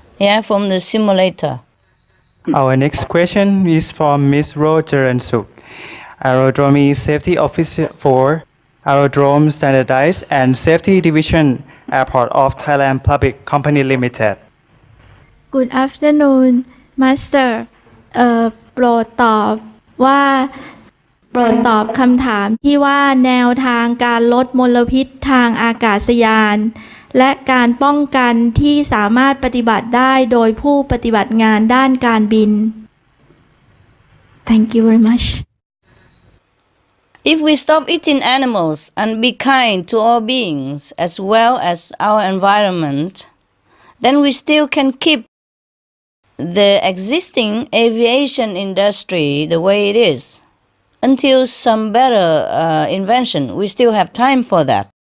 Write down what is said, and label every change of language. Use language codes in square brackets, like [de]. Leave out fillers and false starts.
[en] Yeah, from the simulator. Our next question is from Ms. Roger and Suk, Aerodrome Safety Officer for Aerodrome Standardized and Safety Division, Airport of Thailand Public Company Limited. Good afternoon, Master. [th] โปรดตอบคำถามที่ว่าแนวทางการลดมลพิษทางอากาศยานและการป้องกันที่สามารถปฏิบัติได้โดยผู้ปฏิบัติงานด้านการบิน [en] Thank you very much. If we stop eating animals and be kind to all beings as well as our environment, then we still can keep the existing aviation industry the way it is. Until some better invention, we still have time for that.